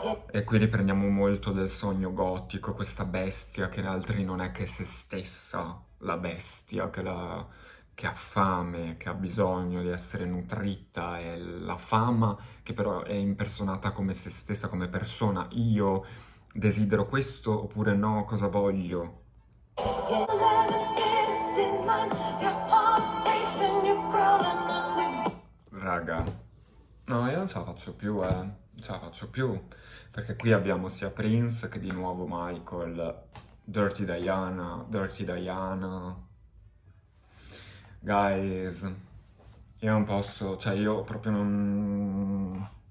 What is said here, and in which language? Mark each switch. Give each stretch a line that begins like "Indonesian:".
Italian: E qui riprendiamo molto del sogno gotico, questa bestia che in altri non è che se stessa, la bestia che ha fame, che ha bisogno di essere nutrita, e la fama che però è impersonata come se stessa, come persona. Io desidero questo oppure no, cosa voglio?
English: 11:59, your heart's racing, you're crawling under.
Italian: Raga, no, io non ce la faccio più, non ce la faccio più. Perché qui abbiamo sia Prince che di nuovo Michael, Dirty Diana, Dirty Diana. Guys, io non posso, cioè io proprio non...